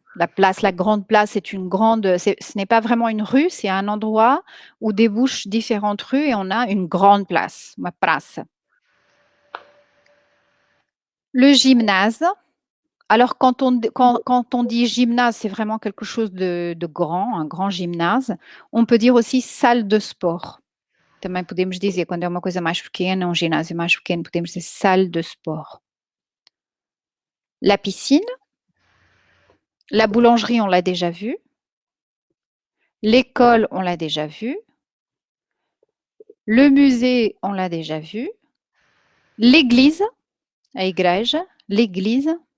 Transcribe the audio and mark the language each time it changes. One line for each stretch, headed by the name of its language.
French: La grande place, c'est une grande. Ce n'est pas vraiment une rue, c'est un endroit où débouchent différentes rues et on a une grande place, uma praça. Le gymnase. Alors, quand on dit gymnase, c'est vraiment quelque chose de grand, un grand gymnase. On peut dire aussi salle de sport.
Portuguese: Também podemos dizer, quando é uma coisa mais pequena, um ginásio mais pequeno, podemos dizer salle de sport.
French: La piscine. La boulangerie, on l'a déjà vu. L'école, on l'a déjà vu. Le musée, on l'a déjà vu. L'église, a igreja, l'église.